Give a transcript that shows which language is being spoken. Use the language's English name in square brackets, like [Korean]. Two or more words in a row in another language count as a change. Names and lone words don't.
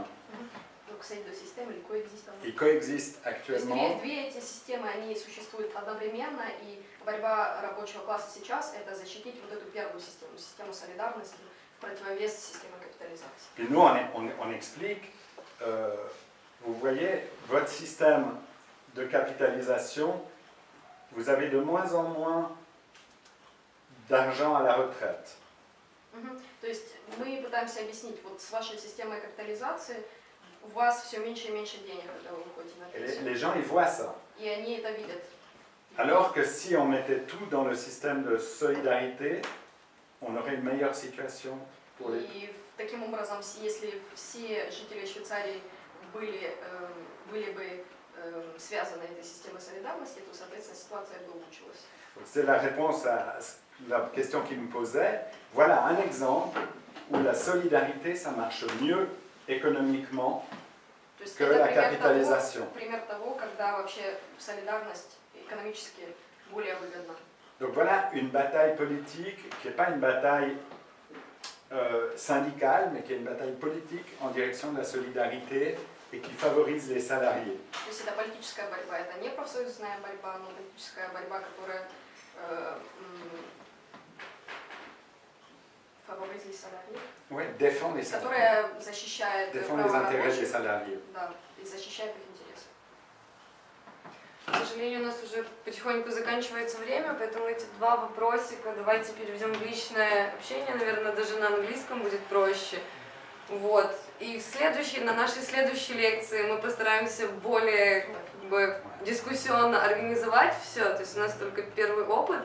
[French] Donc ces deux systèmes, ils coexistent. Ils coexistent [Russian] То есть [French] actuellement. [Russian] две эти системы, они существуют одновременно, и борьба рабочего класса сейчас – это защитить вот эту первую систему, систему солидарности, в противовес системе капитализации. [French] Puis nous, on explique, vous voyez, votre système de capitalisation, vous avez de moins en moins d'argent à la retraite. [Russian] То есть мы пытаемся объяснить, вот с вашей системой капитализации у вас все меньше и меньше денег, когда вы выходите на [French] Et [Russian] пенсию. [French] les gens, ils voient ça. [Russian] И они это видят. [French] Alors que si on mettait tout dans le système de solidarité, on aurait une meilleure situation pour les... [Russian] И таким образом, если все жители Швейцарии были бы связаны этой системой солидарности, то, соответственно, ситуация бы улучшилась. [French] C'est la réponse à la question qu'il me posait. Voilà un exemple où la solidarité, ça marche mieux économiquement [Russian] То есть [French] que [Russian] это [French] la capitalisation. [Russian] пример того, когда вообще солидарность экономически более выгодна. [French] Donc voilà une bataille politique qui n'est pas une bataille syndicale, mais qui est une bataille politique en direction de la solidarité et qui favorise les salariés. [Russian] То есть это политическая борьба, это не профсоюзная борьба, но политическая борьба, которая [French] favoriser les salariés, Oui, défendre les salariés. [Russian] которая защищает [French] Défendre les [Russian] права [French] intérêts des [Russian] рабочих, [French] salariés. [Russian] да, и защищает их интересы. К сожалению, у нас уже потихоньку заканчивается время, поэтому эти два вопросика давайте переведем в личное общение, наверное, даже на английском будет проще. Вот. И на нашей следующей лекции мы постараемся более как бы, дискуссионно организовать все, то есть у нас только первый опыт.